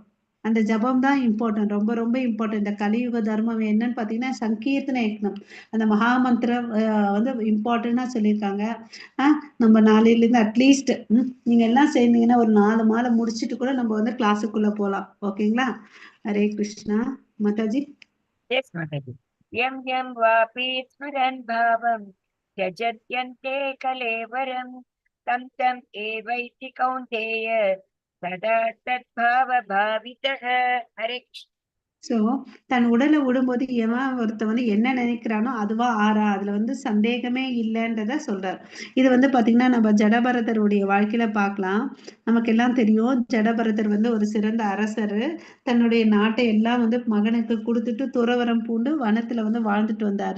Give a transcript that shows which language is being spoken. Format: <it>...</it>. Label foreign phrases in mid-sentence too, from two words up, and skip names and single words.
<ta>அந்த ஜபம் தான் இம்பார்ட்டன்ட், ரொம்ப ரொம்ப இம்பார்ட்டன்ட். இந்த கலியுக தர்மம் என்னன்னு பாத்தீங்கன்னா சங்கீர்த்தன யக்னம், அந்த மகாமந்திரம் வந்து இம்பார்ட்டன்டா சொல்லியிருக்காங்க. நம்ம நாளையில இருந்து அட்லீஸ்ட் நீங்க எல்லாம் சேர்ந்தீங்கன்னா ஒரு 4 மாலை முடிச்சிட்டு கூட நம்ம வந்து கிளாஸுக்குள்ள போலாம். ஓகேங்களா? ஹரே கிருஷ்ணா. மாதாஜி.</ta> <sa>Yes, Mataji. यं यं वापि स्मरन् भावं त्यजत्यन्ते कलेवरं तं तं एवैति कौन्तेय सदा तद्भावभावितः. हरे कृष्ण.</sa> <ta>சோ தன் உடலை விடும்போது எவன் ஒருத்த வந்து என்ன நினைக்கிறானோ அதுவா ஆறா, அதுல வந்து சந்தேகமே இல்லைன்றத சொல்றார். இது வந்து பாத்தீங்கன்னா நம்ம ஜடபரதருடைய வாழ்க்கையில பார்க்கலாம். நமக்கு எல்லாம் தெரியும் ஜடபரதர் வந்து ஒரு சிறந்த அரசர். தன்னுடைய நாட்டை எல்லாம் வந்து மகனுக்கு கொடுத்துட்டு துறவரம் பூண்டு வனத்துல வந்து வாழ்ந்துட்டு வந்தாரு.</ta>